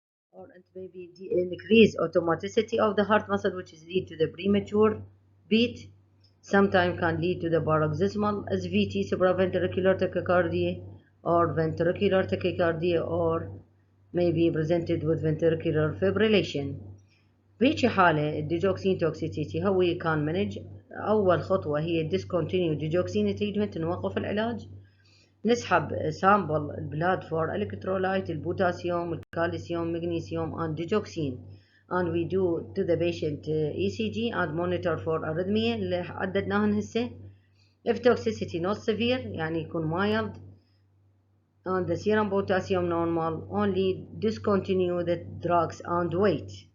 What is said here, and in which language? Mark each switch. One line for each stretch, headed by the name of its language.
English: Or it may be increased automaticity of the heart muscle which is lead to the premature beat. Sometimes can lead to the paroxysmal SVT, supraventricular tachycardia, or ventricular tachycardia, or may be presented with ventricular fibrillation.
Arabic: بهيجي حالة الديجوكسين توكسيتي
English: how we can manage.
Arabic: أول خطوة هي
English: discontinue digoxin treatment،
Arabic: نوقف العلاج. نسحب سامبل البلاد فور الكترولايت، البوتاسيوم، الكالسيوم، مغنيسيوم
English: and digoxin and we do to the patient ECG and monitor for arrhythmia
Arabic: اللي حددناهن هسه.
English: if toxicity not severe
Arabic: يعني يكون
English: mild and the serum potassium normal, only discontinue the drugs and wait.